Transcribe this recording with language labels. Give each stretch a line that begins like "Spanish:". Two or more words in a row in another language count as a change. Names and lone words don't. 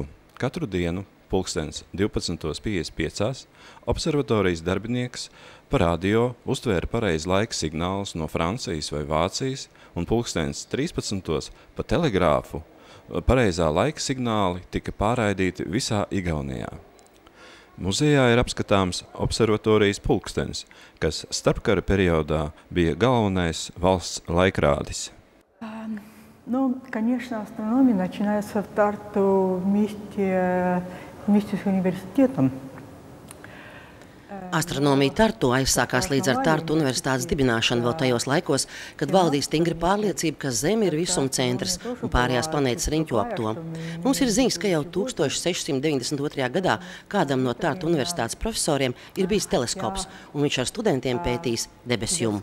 Latvian: Katru dienu, pulkstens 12:55, observatorijas darbinieks pa radio uztvēra pareizu laika signālus no Francijas vai Vācijas, un pulkstens 13. pa telegrāfu pareizā laika signāli tika pārraidīti visā Igaunijā. Muzejā ir apskatāms observatorijas pulkstenis, kas starpkara periodā bija galvenais valsts laikrādis.
Russian: Ну, конечно, астрономия начинается в Тарту вместе с университетом.
Latvian: Astronomija Tartu aizsākās līdz ar Tartu universitātes dibināšanu vēl tajos laikos, kad valdīja stingra pārliecība, ka Zeme ir visuma centrs un pārējās planētas riņķo ap to. Mums ir ziņas, ka jau 1692. gadā kādam no Tartu universitātes profesoriem ir bijis teleskops, un viņš ar studentiem pētījis debesjumu.